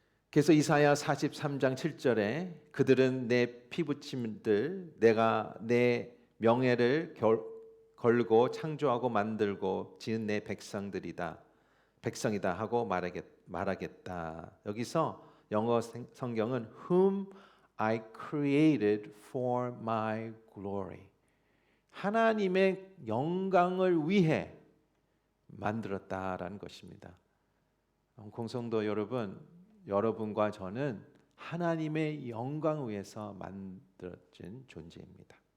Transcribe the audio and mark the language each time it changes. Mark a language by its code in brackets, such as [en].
[ko] 그래서 이사야 43장 7절에 그들은 내 피부침들 내가 내 명예를 걸고 창조하고 만들고 지은 내 백성이다 하고 말하겠다. 여기서 영어 성경은 [en] whom I created for my glory. [ko] 하나님의 영광을 위해 만들었다라는 것입니다. 공성도 여러분, 여러분과 저는 하나님의 영광을 위해서 만들어진 존재입니다.